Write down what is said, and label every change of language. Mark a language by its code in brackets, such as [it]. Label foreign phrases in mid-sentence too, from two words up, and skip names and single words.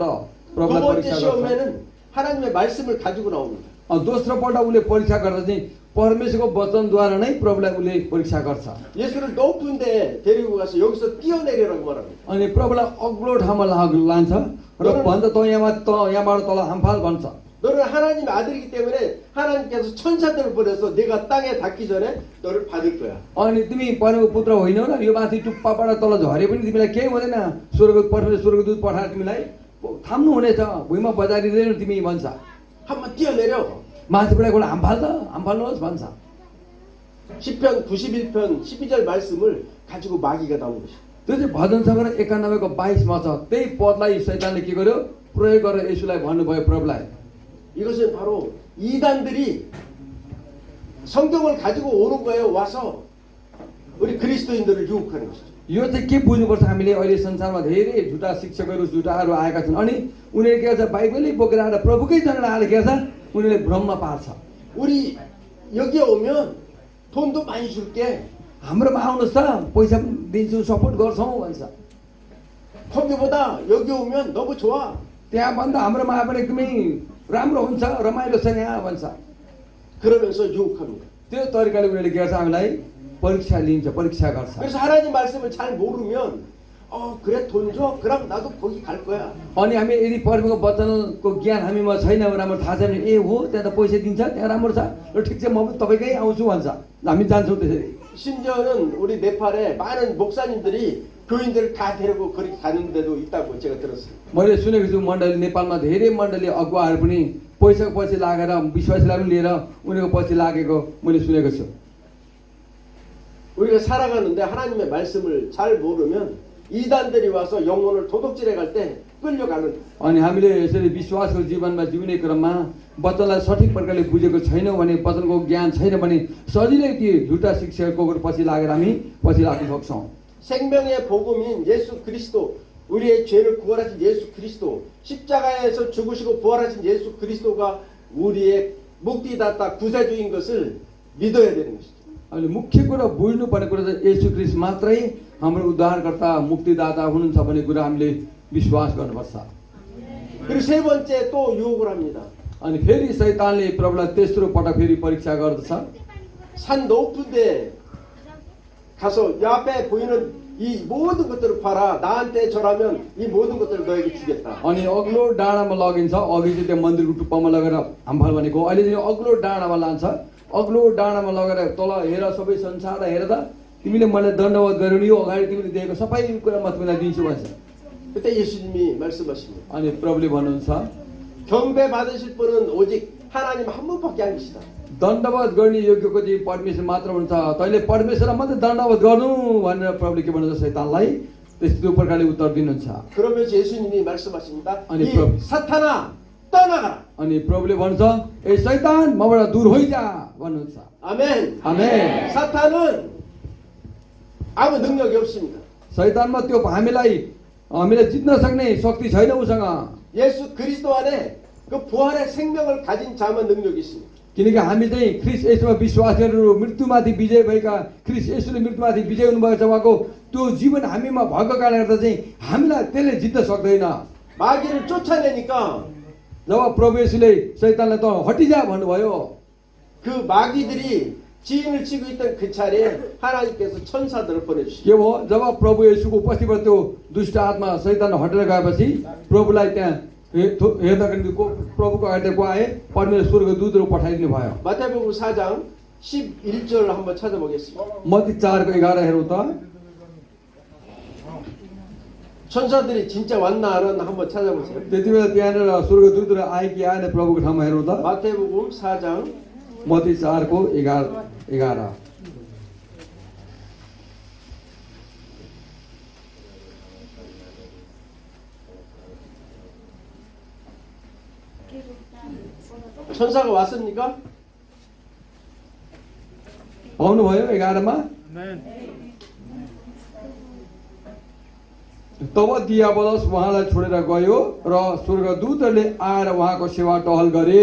[ko] 두 [ne] प्रभुलाई [ko] 번째 [ne] परीक्षा गर्छ। [ko] 시험에는 하나님의 말씀을 가지고 나옵니다. [ne] दोस्रो पल्ट उसले परीक्षा गर्दा चाहिँ परमेश्वरको वचनद्वारा नै प्रभुलाई उसले परीक्षा गर्छ। [ko] 예수를 높은 데 데리고 가서 여기서 뛰어내리라고 말합니다. [ne] अनि प्रभुलाई अग्लो ठाउँमा लान्छ र भन्छ यहाँबाट तल हामफाल भन्छ। [ko] 너는 하나님의 아들이기 때문에 하나님께서 천사들을 보내서 네가 땅에 닿기 전에 너를 받을 거야. [ne] अनि तिमी परमेश्वरको पुत्र होइनौ र यो माथि टुप्पाबाट तल झरे पनि तिमीलाई केही हुँदैन, स्वर्गदूत पठाएर तिमीलाई थाम्नु हुनेछ, भुइँमा बजारिँदैन तिमी भन्छ। [ko] 한번 뛰어내려. [ne] माथिबाट एउटा हामफाल्नुहोस् भन्छ। [ko] 시편 91편 12절 말씀을 가지고 마귀가 나온 것이. [ne] त्यो चाहिँ भजन सङ्ग्रह 91को 22मा छ। त्यही पदलाई शैतानले के गर्यो, प्रयोग गरेर यसुलाई भन्नुभयो प्रभुलाई। [ko] 이것은 바로 이단들이 성경을 가지고 오는 거예요. 와서 우리 그리스도인들을 유혹하는 것이죠. [ne] यो चाहिँ के बुझ्नुपर्छ हामीले अहिले संसारमा धेरै झुटा शिक्षकहरू झुटाहरू आएका छन् अनि उनीहरूले के गर्छ बाइबलै बोकेर आएर प्रभुकै जन आएर के गर्छ उनीहरूले भ्रममा पार्छ [ko] 우리 여기에 오면 돈도 많이 줄게. [ne] हाम्रोमा आउनुहोस् त पैसा पनि दिन्छु सपोर्ट गर्छौँ भन्छ [ko] 거기보다 여기 오면 너무 좋아. [ne] त्यहाँभन्दा हाम्रोमा आए पनि एकदमै राम्रो हुन्छ रमाइलो छ यहाँ भन्छ [ko] 그러면서 유혹합니다. [ne] त्यो तरिकाले उनीहरूले के गर्छ हामीलाई परीक्षा लिन्छ परीक्षा गर्छ [ko] 그래서 하나님 말씀을 잘 모르면 그래 돈 줘? 그럼 나도 거기 갈 거야. [ne] अनि हामी यदि परमेश्वरको वचनको ज्ञान हामीमा छैन भने राम्रो थाहा छैन भने ए हो त्यहाँ त पैसा दिन्छ त्यहाँ राम्रो छ ल ठिक छ म पनि तपाईँकै आउँछु भन्छ हामी जान्छौँ त्यसरी [ko] 심지어는 우리 네팔에 많은 목사님들이 교인들을 다 데리고 그렇게 가는 데도 있다고 제가 들었어요. [ne] मैले सुनेको छु मण्डली नेपालमा धेरै मण्डली अगुवाहरू पनि पैसाको पछि लागेर विश्वासीलाई पनि लिएर उनीहरूको पछि लागेको मैले सुनेको छु [ko] 우리가 살아가는데 하나님의 말씀을 잘 모르면 이단들이 와서 영혼을 도둑질해 갈 때 끌려가는 [ne] अनि हामीले यसरी विश्वासको जीवनमा जिउने क्रममा वचनलाई सठिक प्रकारले बुझेको छैनौँ भने वचनको ज्ञान छैन भने सजिलै ती झुटा शिक्षकको पछि लागेर हामी पछि लाग्न सक्छौँ [ko] 생명의 복음인 예수 그리스도 우리의 죄를 구원하신 예수 그리스도 십자가에서 죽으시고 부활하신 예수 그리스도가 우리의 무ক্তি다ता 구세주인 것을 믿어야 되는 것이죠. [ne] अहिले मुख्य कुरा बुझ्नुपर्ने कुरा चाहिँ येशू ख्रीष्ट मात्रै हाम्रो उद्धारकर्ता मुक्तिदाता हुनुहुन्छ भन्ने कुरा हामीले विश्वास गर्नुपर्छ [ko] 그리고 세 번째 또 유혹을 합니다. [ne] अनि फेरि शैतानले प्रभुलाई तेस्रो पटक फेरि परीक्षा गर्दछ [ko] 산 높은 데 가서 이 앞에 보이는 이 모든 것들을 봐라. 나한테 절하면 이 모든 것들을 너에게 주겠다. [ne] अनि अग्लो डाँडामा लगिन्छ अघि चाहिँ त्यो मन्दिरको टुप्पामा लगेर हाम्फाल भनेको अहिले चाहिँ अग्लो डाँडामा लान्छ अग्लो डाँडामा लगेर तल हेर सबै संसारलाई हेर त तिमीले मलाई दण्डवत गर्यो नि यो अगाडि तिमीले दिएको सबै कुरा म तिमीलाई दिन्छु भन्छ [ko] 그때 예수님이 말씀하십니다. [ne] अनि प्रभुले भन्नुहुन्छ [ko] 경배 받으실 분은 오직 하나님 한 분밖에 안 계시다. [ne] दण्डवत गर्ने योग्यको चाहिँ परमेश्वर मात्र हुन्छ तैँले परमेश्वरलाई मात्रै दण्डवत गर्नु भनेर प्रभुले के भन्नुहुन्छ शैतानलाई त्यस्तो प्रकारले उत्तर दिनुहुन्छ [ko] 그러면서 예수님이 말씀하십니다. 아니, 이 그럼- 사탄아 떠나가라. [ne] अनि प्रभुले भन्छ ए शैतान मबाट दूर होइजा भन्नुहुन्छ [ko] 아멘. [ne] आमेन [ko] 사탄은 아무 능력이 없습니다. [ne] शैतानमा त्यो हामीलाई जित्न सक्ने शक्ति छैन उसँग [ko] 예수 그리스도 안에 그 부활의 생명을 가진 자만 능력이 있습니다. [ne] किनकि हामी चाहिँ ख्रिस्ट येशूमा विश्वास गरेर मृत्युमाथि विजय भएका ख्रिस्ट येशूले मृत्युमाथि विजय हुनुभएको छ उहाँको त्यो जीवन हामीमा भएको कारणले गर्दा चाहिँ हामीलाई त्यसले जित्न सक्दैन [ko] 마귀를 쫓아내니까 [ne] जब प्रभु येशूले शैतानलाई त हटिजा भन्नुभयो [ko] 그 마귀들이 지인을 치고 있던 그 차례에 하나님께서 천사들을 보내주시고 [ne] के भयो जब प्रभु येशूको उपस्थितिबाट त्यो दुष्ट आत्मा शैतान हटेर गएपछि प्रभुलाई त्यहाँ हेर्दाको निम्ति प्रभुको अगाडि को आए परमेश्वरको दूतहरू पठाइदिनु भयो [ko] 마태복음 4장 11절 한번 찾아보겠습니다. [ne] मत्ती 4को 11 हेरौँ त [ko] 천사들이 진짜 왔나 안 왔나 한번 찾아보세요. [ne] त्यति बेला त्यहाँनिर स्वर्गदूतहरू आए कि आएन प्रभुको ठाउँमा हेरौँ त [ko] 마태복음 4장 [ne] मत्ती 4को 11 [ko] 천사가 왔습니까? [ne] पाउनुभयो 11मा तब दियाबलस उहाँलाई छोडेर गयो र स्वर्गदूतहरूले आएर उहाँको सेवा टहल गरे